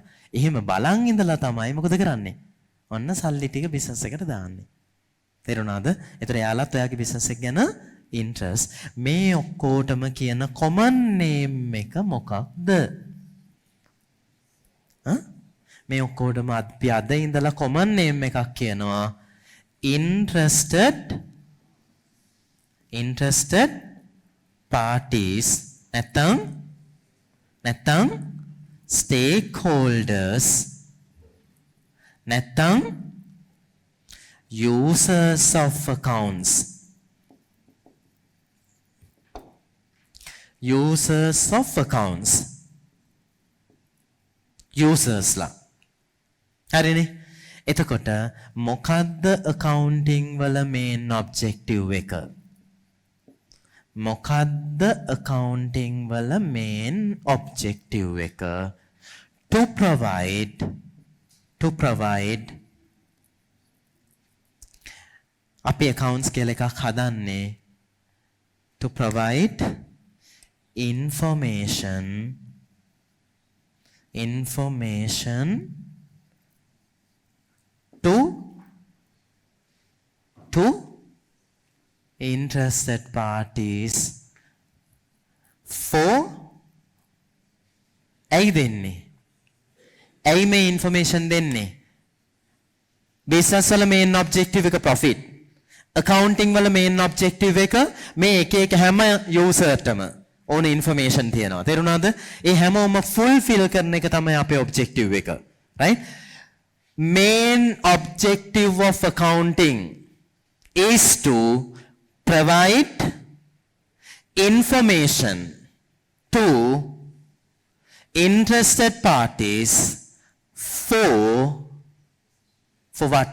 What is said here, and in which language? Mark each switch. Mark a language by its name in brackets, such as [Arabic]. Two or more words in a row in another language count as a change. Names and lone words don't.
[Sinhala] එහෙම බලන් ඉඳලා තමයි මොකද කරන්නේ? ඔන්න සල්ලි ටික බිස්නස් එකට දාන්නේ. තේරුණාද? ඒතර එයාලත් ඔයාගේ බිස්නස් එක ගැන ඉන්ට්‍රස්ට්. මේ ඔක්කොටම කියන [English] common name [Sinhala] එක මොකක්ද? මේ ඔක්කොටම අපි අද ඉඳලා [English] common name [Sinhala] එකක් කියනවා. [English] interested parties නැත්නම් stakeholders නැත්නම් users of accounts. users of accounts. users ලා. [Sinhala] හරිනේ. එතකොට මොකද්ද accounting වල [English] main objective [Sinhala] එක? මොකද්ද accounting වල [English] main objective [Sinhala] එක? [English] to provide අපි accounts [Sinhala] කියලා එකක් හදන්නේ [English] to provide information to interested parties for [Sinhala] ඇයි දෙන්නේ? ඇයි මේ information දෙන්නේ? business වල [English] main objective [Sinhala] එක profit. accounting වල [English] main objective [Sinhala] එක මේ එක හැම userටම ඕන information තියෙනවා. තේරුණාද? ඒ හැමෝම fulfill කරන එක තමයි අපේ objective එක. [English] right? main objective of accounting is to provide information to interested parties for what?